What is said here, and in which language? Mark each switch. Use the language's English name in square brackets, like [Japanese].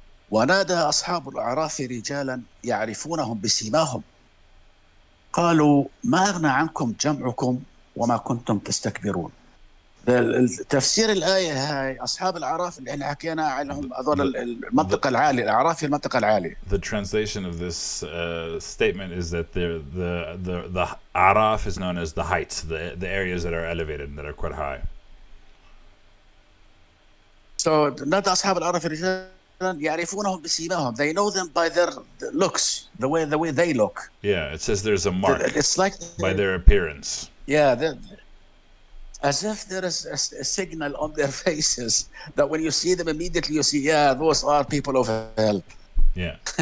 [Arabic] ونادى أصحاب الأعراف رجالا يعرفونهم بسيماهم قالوا ما أغنى عنكم جمعكم وما كنتم تستكبرون. تفسير الآية هاي أصحاب الأعراف اللي احنا حكينا عنهم هذول المنطقة العالية، الأعراف في المنطقة العالية. [English] The translation of this statement is that the Araf is known as the heights, the areas that are elevated and that are quite high. [Arabic] So نادى أصحاب الأعراف رجالا يعرفونهم بسيماهم. [English] They know them by their looks, the way they look. Yeah, it says there's a mark. It's like by their appearance. Yeah, as if there is a signal on their faces that when you see them immediately you see, yeah, those are people of hell. Yeah.